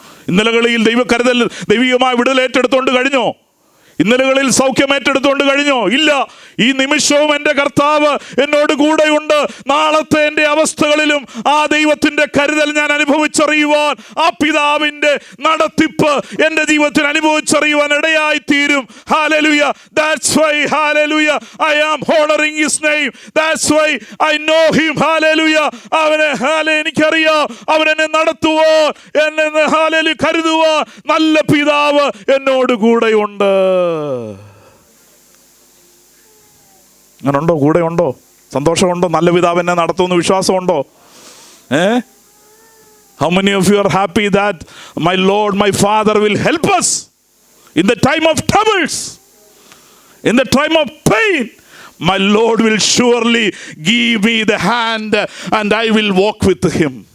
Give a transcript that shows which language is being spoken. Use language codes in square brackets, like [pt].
[ml] ഇന്നലകളിൽ ദൈവകരുതൽ, ദൈവികമായ വിടുതൽ ഏറ്റെടുത്തുകൊണ്ട് കഴിഞ്ഞോ? ഇന്നലകളിൽ സൗഖ്യം ഏറ്റെടുത്തുകൊണ്ട് കഴിഞ്ഞോ? ഇല്ല. ഈ നിമിഷവും എൻ്റെ കർത്താവ് എന്നോട് കൂടെയുണ്ട്. നാളത്തെ എൻ്റെ അവസ്ഥകളിലും ആ ദൈവത്തിൻ്റെ കരുതൽ ഞാൻ അനുഭവിച്ചറിയുവാൻ, ആ പിതാവിൻ്റെ നടത്തിപ്പ് എൻ്റെ ജീവിതത്തിൽ അനുഭവിച്ചറിയുവാൻ ഇടയായി തീരും. [en] Hallelujah. That's why, hallelujah, I am honoring his name. That's why I know him. Hallelujah. [ml] എനിക്കറിയാം അവൻ എന്നെ നടത്തുവാൻ, എന്നെ കരുതുവാൻ നല്ല പിതാവ് എന്നോട് കൂടെയുണ്ട്. അങ്ങനുണ്ടോ? കൂടെ ഉണ്ടോ? സന്തോഷമുണ്ടോ? നല്ല പിതാവ് എന്നെ നടത്തുമെന്ന് വിശ്വാസമുണ്ടോ? [en] How many of you are happy that my Lord, my Father will help us in the time of troubles, in the time of pain? My Lord will surely give me the hand and I will walk with him.